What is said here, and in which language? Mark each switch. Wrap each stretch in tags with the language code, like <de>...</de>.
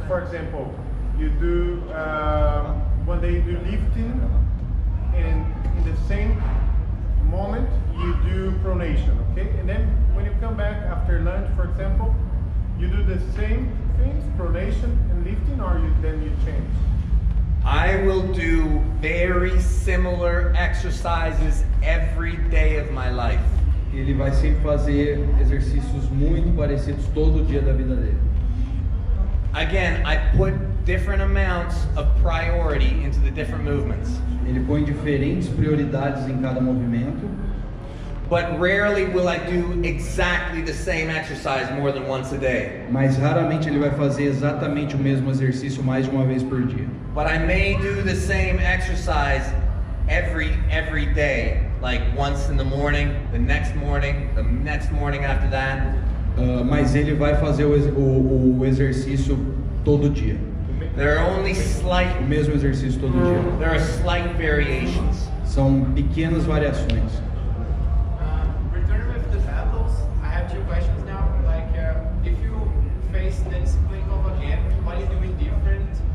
<en>For example, you do one day you do lifting, and in the same moment you do pronation. Okay, and then when you come back after lunch, for example, you do the same things, pronation and lifting, or then you change. I will do very similar exercises every day of my life.</en> <pt>Ele vai sempre fazer exercícios muito parecidos todo dia da vida dele.</pt> <en>Again, I put different amounts of priority into the different movements.</en> <pt>Ele põe diferentes prioridades em cada movimento.</pt> <en>But rarely will I do exactly the same exercise more than once a day.</en> <pt>Mas raramente ele vai fazer exatamente o mesmo exercício mais de uma vez por dia.</pt> <en>But I may do the same exercise every day, like once in the morning, the next morning after that.</en> <pt>Mas ele vai fazer o exercício todo dia.</pt> <en>There are only</en> <pt>O mesmo exercício todo dia.</pt> <en>There are slight variations.</en> <pt>São pequenas variações.</pt> <en>Returning with the battles, I have two questions now. Like, if you face Denis Klinkov again, what are you doing different?</en>